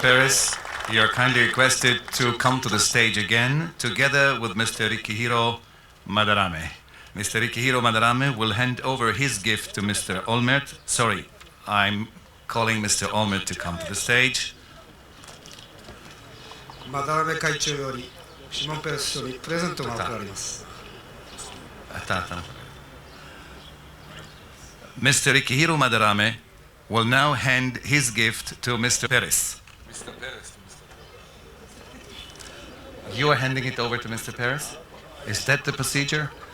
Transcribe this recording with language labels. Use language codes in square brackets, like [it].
[en] Peres, you are kindly requested to come to the stage again, together with Mr. Rikihiro Madarame. Mr. Rikihiro Madarame will hand over his gift to Mr. Olmert. Sorry, I'm calling Mr. Olmert to come to the stage. [ja] マダラメ会長よりシモン・ペレス首相にプレゼントが贈られます。 [en] Mr. Rikihiro Madarame will now hand his gift to Mr. Peres. You are handing it over to Mr. Peres? Is that the procedure?